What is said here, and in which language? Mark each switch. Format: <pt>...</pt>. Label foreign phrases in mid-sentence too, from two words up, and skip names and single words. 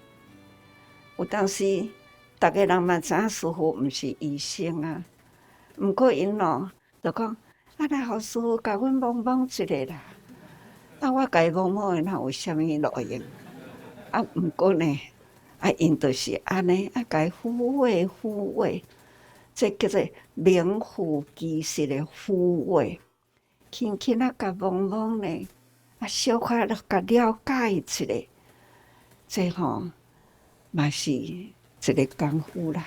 <nan>有当时，逐个人嘛知影师傅毋是医生啊，毋过因咯就讲，啊来互师傅甲阮摸摸一下啦。啊，我甲伊摸摸诶，哪有啥物路用？啊，毋过呢，啊因就是安尼，啊甲伊抚慰抚慰。这叫做名副其实的抚慰，轻轻啊，甲摸摸呢，啊，小可甲了解一下，这吼嘛是一个功夫啦。</nan>